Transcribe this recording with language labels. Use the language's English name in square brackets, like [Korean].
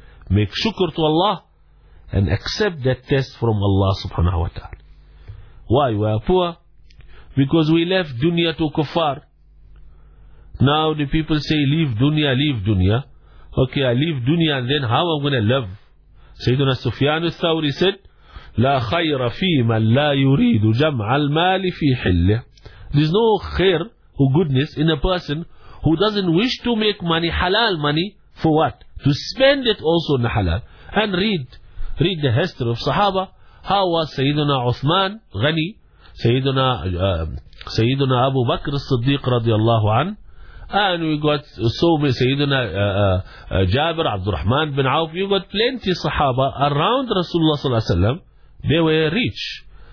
[English] Make shukr to Allah and accept that test from Allah subhanahu wa ta'ala. Why we are poor? Because we left dunya to kuffar. Now the people say, leave dunya, leave dunya. Okay, I leave dunya and then how am I going to live? Sayyidina Sufyan al-Thawri said, [Arabic] لا خير في من لا يريد جمع المال في حله. [English] There's no khair or goodness in a person who doesn't wish to make money, halal money, for what? To spend it also in the halal. And read the history of Sahaba, how was Sayyidina Uthman Ghani, Sayyidina Abu Bakr as-Siddiq radiallahu an, and we got so many Sayyidina Jabir Abdurrahman bin Auf, you got plenty Sahaba around Rasulullah sallallahu alayhi wa sallam. They were rich.